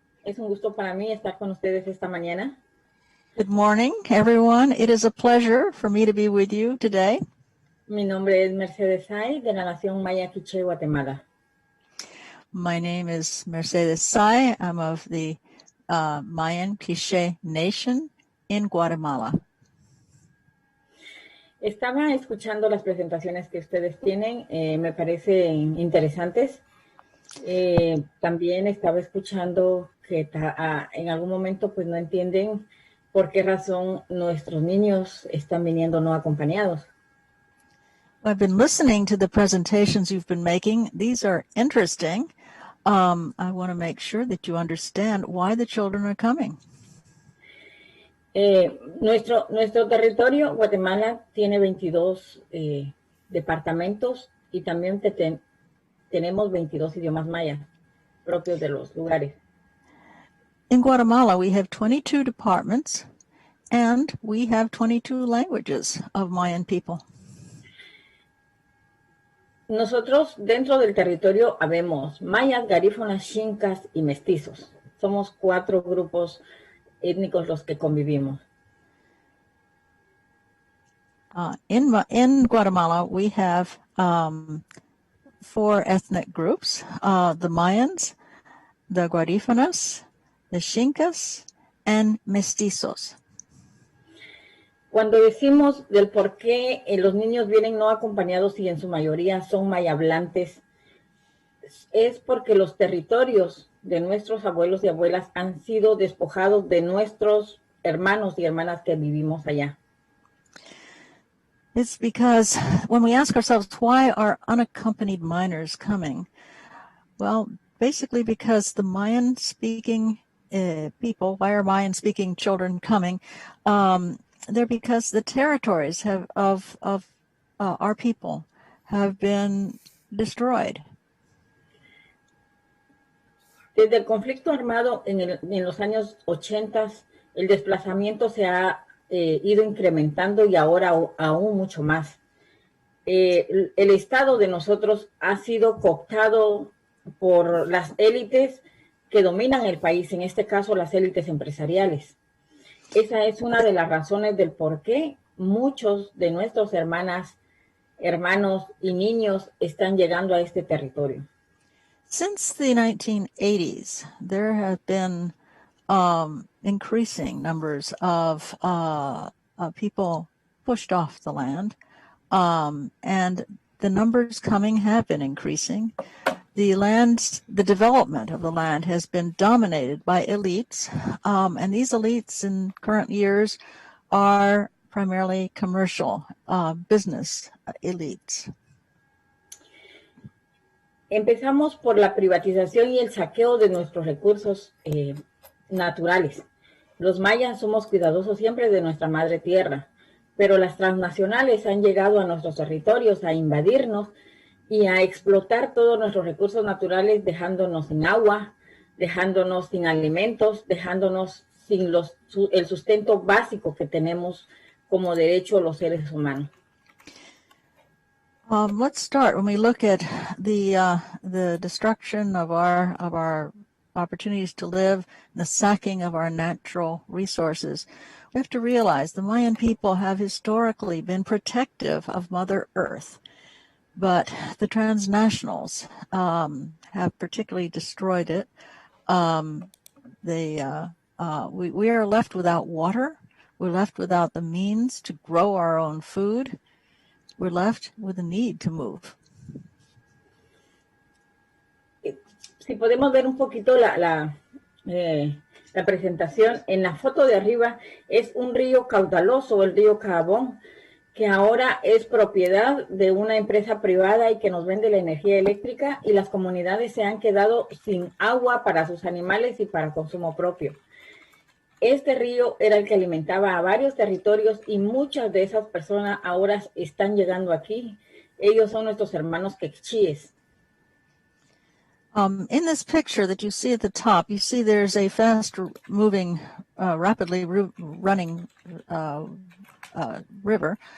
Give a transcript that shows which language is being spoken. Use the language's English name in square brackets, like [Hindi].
[Spanish] Es un gusto para mí estar con ustedes esta mañana. [English] Good morning, everyone. It is a pleasure for me to be with you today. [Spanish] Mi nombre es Mercedes Sai, de la Nación Maya Quiche, Guatemala. [English] My name is Mercedes Sai. I'm of the Mayan Quiche Nation in Guatemala. [Spanish] Estaba escuchando las presentaciones que ustedes tienen, me parecen interesantes. También estaba escuchando que en algún momento pues no entienden por qué razón nuestros niños están viniendo no acompañados. [English] I've been listening to the presentations you've been making. These are interesting. I want to make sure that you understand why the children are coming. [Spanish] Nuestro territorio, Guatemala, tiene 22 departamentos y también tenemos 22 idiomas mayas propios de los lugares. [English] In Guatemala, we have 22 departments and we have 22 languages of Mayan people. [Spanish] Nosotros dentro del territorio habemos mayas, garífonas, xincas y mestizos. Somos 4 grupos étnicos los que convivimos. [English] In Guatemala, we have 4 ethnic groups, the Mayans, the Garífonas, the Xincas, and mestizos. [Spanish] Cuando decimos del por qué los niños vienen no acompañados y en su mayoría son mayablantes, es porque los territorios de nuestros abuelos y abuelas han sido despojados de nuestros hermanos y hermanas que vivimos allá. [English] It's because when we ask ourselves, why are unaccompanied minors coming? Well, basically because the Mayan-speaking people, why are Mayan-speaking children coming? They're because the territories of our people have been destroyed. [Spanish] Desde el conflicto armado en los años 80, el desplazamiento se ha ido incrementando y ahora aún mucho más. El estado de nosotros ha sido cooptado por las élites que dominan el país, en este caso las élites empresariales. Esa es una de las razones del por qué muchos de nuestros hermanos y niños están llegando a este territorio. [English] Since the 1980s, there have been increasing numbers of people pushed off the land, and the numbers coming have been increasing. The development of the land has been dominated by elites, and these elites in current years are primarily commercial business elites. [Spanish] Empezamos por la privatización y el saqueo de nuestros recursos naturales. Los mayas somos cuidadosos siempre de nuestra madre tierra, pero las transnacionales han llegado a nuestros territorios a invadirnos y a explotar todos nuestros recursos naturales, dejándonos sin agua, dejándonos sin alimentos, dejándonos sin el sustento básico que tenemos como derecho los seres humanos. [English] Let's start when we look at the destruction of our opportunities to live, the sacking of our natural resources. We have to realize the Mayan people have historically been protective of Mother Earth, but the transnationals have particularly destroyed it. We are left without water. We're left without the means to grow our own food. We're left with a need to move. [Spanish] Si podemos ver un poquito la presentación, en la foto de arriba es un río caudaloso, el río Cabón, que ahora es propiedad de una empresa privada y que nos vende la energía eléctrica, y las comunidades se han quedado sin agua para sus animales y para consumo propio. Este río era el que alimentaba a varios territorios y muchas de esas personas ahora están llegando aquí. Ellos son nuestros hermanos quechíes. [English] In this picture that you see at the top, you see there's a fast-moving, rapidly running river.